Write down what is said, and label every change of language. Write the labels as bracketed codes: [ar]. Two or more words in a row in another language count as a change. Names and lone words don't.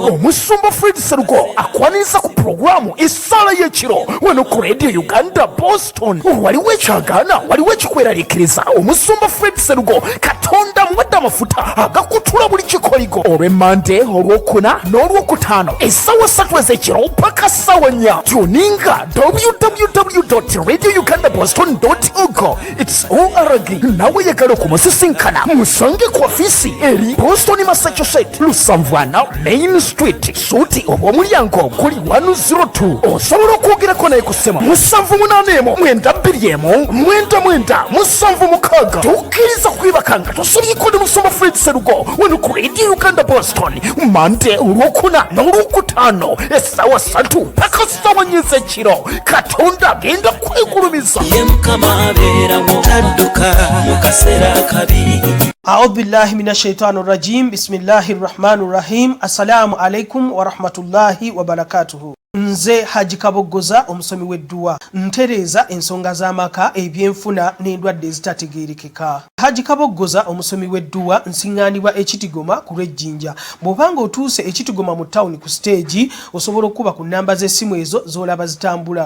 [lg] Omusumba Fred Serugo akwaniriza ku programu Essala y'ekiro wano ku Radio Uganda Boston. Waliwo ekyagaana, waliwo ekikweraliikiriza. Omusumba Fred Serugo Katonda muwadde amafuta agakutula buli kikoligo olw'Emmande, olw'Okuna n'olw'Okutaano essaawa 3 ez'ekiro paka ssaawa 4. Tuninga www.radiougandaboston.org. [en] It's ORG. [lg] Nawe yagala okumusisinkana musange ku ofiisi eri Boston, Massachusetts, Lusanvwana Main Street, Suuti obw'omulyango guli 102. Osobola okwogerako naye ku ssimu 781-929-99-7 tukkiriza kwibakanga tusubyeko ne Musumba Fred Serugo wano ku Radio Uganda Boston Mande, olw'Okuna n'olw'Okutaano essaawa 3 paka ssaawa 4 ez'ekiro. Katonda agenda kwegulumiza. Ye Mukama abeerawo tadduka mu kaseera akabi. [ar] أعوذ بالله من الشيطان الرجيم. بسم الله الرحمن الرحيم. السلام عليكم ورحمة الله وبركاته. [lg] Nze Haji Kaboggoza omusomi w'edduwa ntereeza ensonga z'amaka ebyenfuna n'endwadde ezitategeerekeka. Haji Kaboggoza omusomi w'edduwa nsiŋŋaanibwa Ekitigoma ku Lwejjinja. Bw'obanga otuuse Ekitigoma mu tawuni ku stage osobola okuba ku nnamba z'essimu ezo z'olaba zitambula.